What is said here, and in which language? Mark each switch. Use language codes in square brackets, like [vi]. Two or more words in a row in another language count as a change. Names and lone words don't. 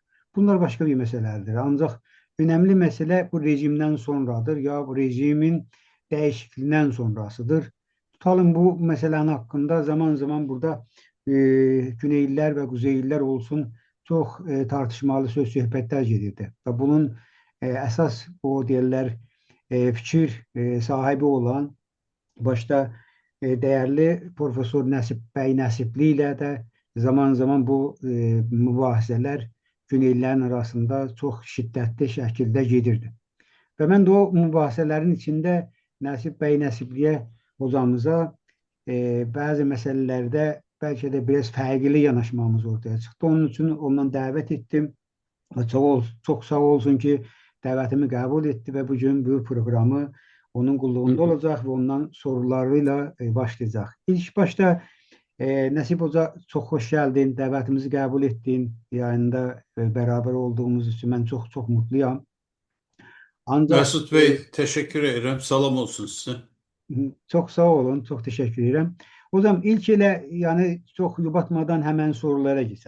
[tr] Bunlar başka bir meselelerdir. Ancak önemli mesele bu rejimden sonradır ya bu rejimin değişikliğinden sonrasıdır. Tutalım bu meselenin hakkında zaman zaman burada Güneyliler ve Kuzeyliler olsun çok tartışmalı [az] söz söhbətlər gedirdi. Və bunun əsas o deyirlər fikir sahibi olan [tr] başta değerli [az] Profesör Nəsib bəy Nəsibli ilə də zaman zaman bu mübahisələr Güneylilərin arasında çox şiddətli şəkildə gedirdi. Və mən də o mübahisələrin içində Nəsib bəy Nəsibliyə hocamıza bəzi məsələlərdə bəlkə də biraz fərqli yanaşmamız ortaya çıxdı. Onun üçün ondan dəvət etdim. Çok sağ olsun ki dəvətimi qəbul etdi və bugün bu programı onun Hı qulluğunda hı. olacaq və ondan sorularıyla başlayacaq. İlk başta Nəsib Hoca [tr] çok hoş geldin, [az] dəvətimizi qəbul etdin. [tr] Yayında beraber olduğumuz için ben çok çok mutluyum. Ancak Mesut Bey, teşekkür ederim. [az] Salam olsun size. [tr] çok sağ olun, çok teşekkür ederim. O zaman ilk ile yani çok yubatmadan hemen sorulara geçelim.